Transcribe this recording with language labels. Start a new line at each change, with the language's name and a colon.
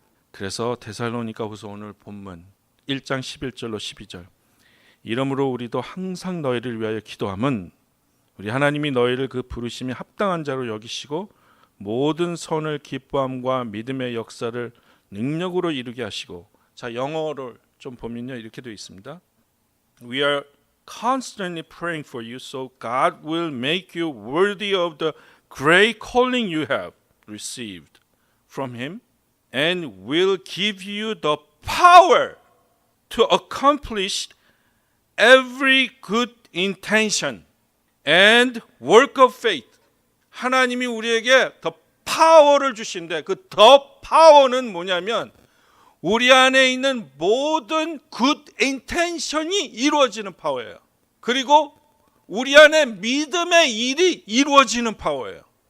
Korean: 그래서 데살로니가후서 오늘 본문 1장 11절로 12절, 이러므로 우리도 항상 너희를 위하여 기도함은 우리 하나님이 너희를 그 부르심이 합당한 자로 여기시고 모든 선을 기뻐함과 믿음의 역사를 능력으로 이루게 하시고. 자, 영어를 좀 보면요 이렇게 되어 있습니다.
English: We are constantly praying for you so God will make you worthy of the great calling you have received from Him and will give you the power to accomplish every good intention and work of faith.
Korean: 하나님이 우리에게 더 파워를 주신대. 그 더 파워는 뭐냐면 우리 안에 있는 모든 굿 인텐션이 이루어지는 파워예요. 그리고 우리 안에 믿음의 일이 이루어지는 파워예요.